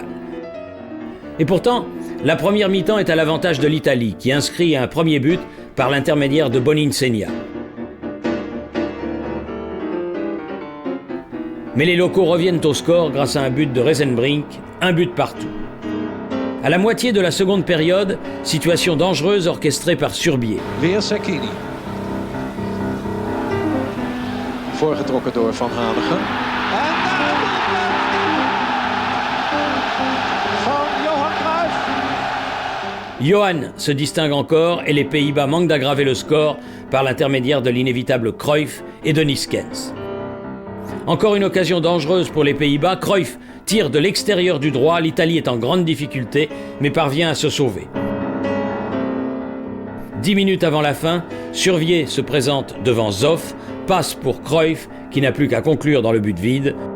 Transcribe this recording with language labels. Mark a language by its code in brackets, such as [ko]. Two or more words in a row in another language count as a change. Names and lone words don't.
[fr] Et pourtant, la première mi-temps est à l'avantage de l'Italie, qui inscrit un premier but par l'intermédiaire de Boninsegna. Mais les locaux reviennent au score grâce à un but de Reisenbrink, un but partout. À la moitié de la seconde période, situation dangereuse orchestrée par Surbier. [nl] Weer Sakini. Voorgetrokken door Van Hanegem. En van Johan Cruyff. [fr] Johan se distingue encore et les Pays-Bas manquent d'aggraver le score par l'intermédiaire de l'inévitable Cruyff et de Niskens. Encore une occasion dangereuse pour les Pays-Bas, Cruyff tire de l'extérieur du droit, l'Italie est en grande difficulté, mais parvient à se sauver. 10 minutes avant la fin, Surbier se présente devant Zoff, passe pour Cruyff, qui n'a plus qu'à conclure dans le but vide.